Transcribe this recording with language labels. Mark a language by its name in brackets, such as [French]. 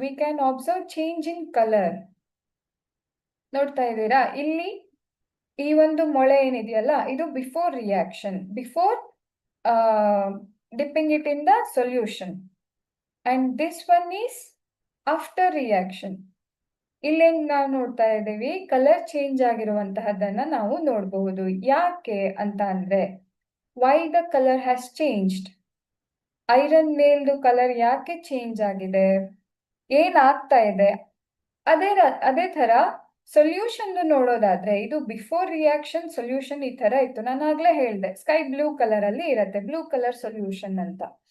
[English] We can observe change in colour. [Kannada] ನೋಡ್ತಾ ಇದ್ದೀರಾ, ಇಲ್ಲಿ ಈ ಒಂದು ಮೊಳೆ ಏನಿದೆಯಲ್ಲ, ಇದು [English] Before reaction, before dipping it in the solution, and this one is after reaction. [Kannada] ಇಲ್ಲಿ ನಾವು ನೋಡ್ತಾ ಇದ್ದೀವಿ ಕಲರ್ ಚೇಂಜ್ ಆಗಿರುವಂತಹದ್ದನ್ನ ನಾವು ನೋಡಬಹುದು. ಯಾಕೆ ಅಂತ ಅಂದ್ರೆ, [English] why the color has changed? [Kannada] Iron ನೇಲ್ದು colour ಯಾಕೆ ಚೇಂಜ್ ಆಗಿದೆ, ಏನಾಗ್ತಾ ಇದೆ? ಅದೇ ತರ ಸೊಲ್ಯೂಷನ್ ನೋಡೋದಾದ್ರೆ, ಇದು ಬಿಫೋರ್ ರಿಯಾಕ್ಷನ್ ಸೊಲ್ಯೂಷನ್ ಈ ತರ ಇತ್ತು. ನಾನು ಆಗ್ಲೇ ಹೇಳಿದೆ ಸ್ಕೈ ಬ್ಲೂ ಕಲರ್ ಅಲ್ಲಿ ಇರುತ್ತೆ, ಬ್ಲೂ ಕಲರ್ ಸೊಲ್ಯೂಷನ್ ಅಂತ.